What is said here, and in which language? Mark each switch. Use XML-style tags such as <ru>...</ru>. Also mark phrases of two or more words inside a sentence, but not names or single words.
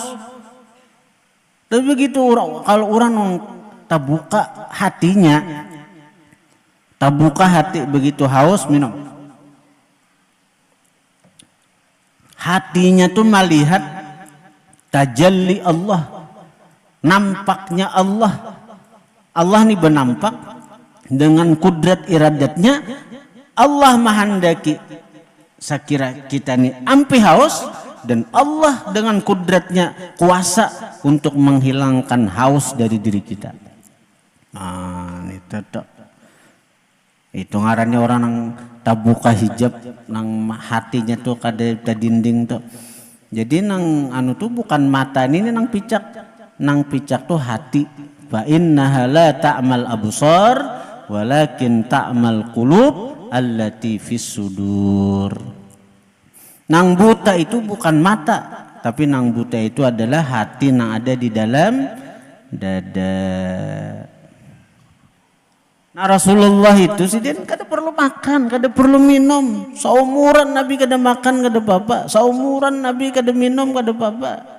<bjn>Tapi begitu kalau orang nang tabuka hatinya, tabuka hati begitu haus minum. Hatinya tuh melihat tajalli Allah, nampaknya Allah. Allah nih bernampak dengan kudrat iradatnya. Allah menghendaki sekira kita nih ampe haus, dan Allah dengan kudratnya kuasa untuk menghilangkan haus dari diri kita. Nah, ini tetap. Itu ngarannya orang nang tabuka hijab nang hatinya tuh kada dinding tuh. Jadi nang anu tuh bukan mata ini nang picak tuh hati.</bjn> <ar>فإنها لا تعمى الأبصار ولكن تعمى القلوب التي في الصدور.</ar> <bjn>Nang buta itu bukan mata, tapi nang buta itu adalah hati yang ada di dalam dada. Nah Rasulullah itu sidin kada perlu makan, kada perlu minum. Saumuran Nabi kada makan kada apa-apa, saumuran Nabi kada minum kada apa-apa.</bjn>